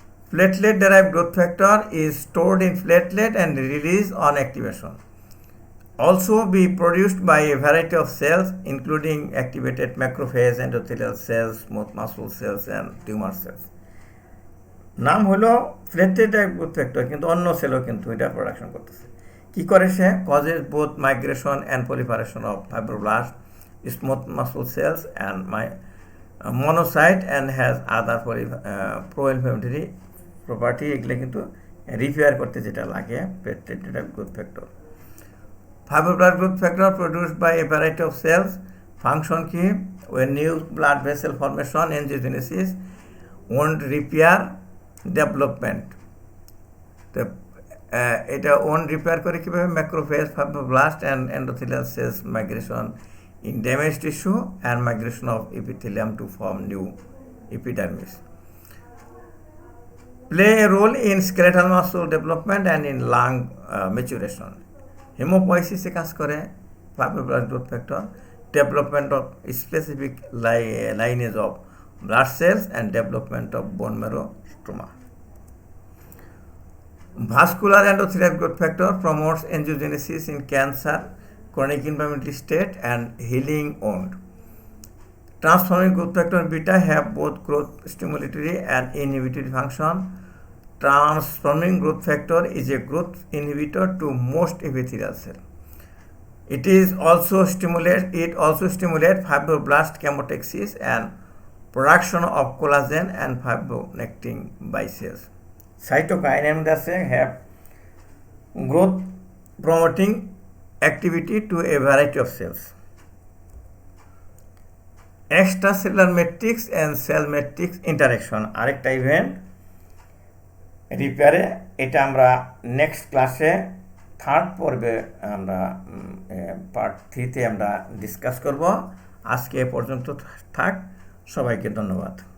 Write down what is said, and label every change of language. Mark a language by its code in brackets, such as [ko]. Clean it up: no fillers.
[en] Platelet derived growth factor is stored in platelet and released on activation. Also be produced by a variety of cells including activated macrophage, endothelial cells, smooth muscle cells and tumor cells. [bn] নাম হলো platelet derived growth factor, কিন্তু অন্য সেলও কিন্তু এটা production করতেছে। কি করে সে? [en] causes both migration and proliferation of fibroblast, smooth muscle cells and monocyte, and has other pro-inflammatory property। [bn] এগুলো কিন্তু রিপেয়ার করতে যেটা লাগে platelet derived growth factor। [en] Fibroblast growth factor produced by a variety of cells, function কি? when new blood vessel formation, angiogenesis, wound repair, development। [bn] তো এটা on repair করে কীভাবে? [en] Macrophage, fibroblast and endothelial cells migration in damage tissue and migration of epithelium to form new epidermis. Play a role in skeletal muscle development and in lung maturation. [bn] হেমোপয়েসিসে কাজ করে [en] Fibroblast growth factor, development of specific lineage of blood cells and development of bone marrow stroma. Vascular endothelial growth factor promotes angiogenesis in cancer, chronic inflammatory state, and healing wound. Transforming growth factor beta have both growth stimulatory and inhibitory function. Transforming growth factor is a growth inhibitor to most epithelial cells. It also stimulates fibroblast chemotaxis and production of collagen and fibronectin by cells. Cytokine have growth promoting activity to a variety of cells. Extracellular matrix and cell matrix interaction [bn] আরেকটা event রিপেয়ারে, এটা আমরা next ক্লাসে third পর্বে আমরা part 3-তে আমরা discuss করব। আজকে এ পর্যন্ত থাক, সবাইকে ধন্যবাদ।